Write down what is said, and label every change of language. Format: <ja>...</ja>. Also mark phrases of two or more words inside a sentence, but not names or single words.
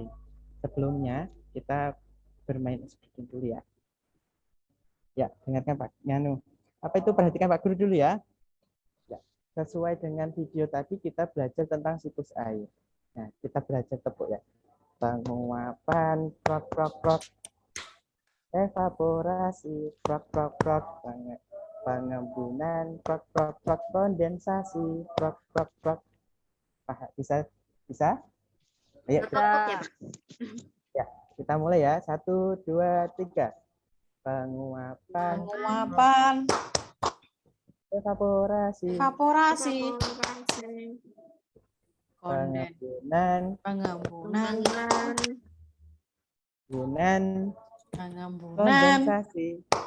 <id>Sebelumnya, kita bermain sedikit dulu ya. Ya, dengarkan Pak Nyanu. Apa itu? Perhatikan Pak Guru dulu ya. Ya, sesuai dengan video tadi, kita belajar tentang siklus air. Nah, kita belajar tepuk ya. Penguapan, prok, prok, prok. Evaporasi, prok, prok, prok. Pengembunan, prok, prok, prok. Kondensasi, prok, prok, prok. Bisa? Bisa? Ayo, ya, kita mulai ya. 1, 2, 3. Penguapan, evaporasi, pengembunan, kondensasi.</id>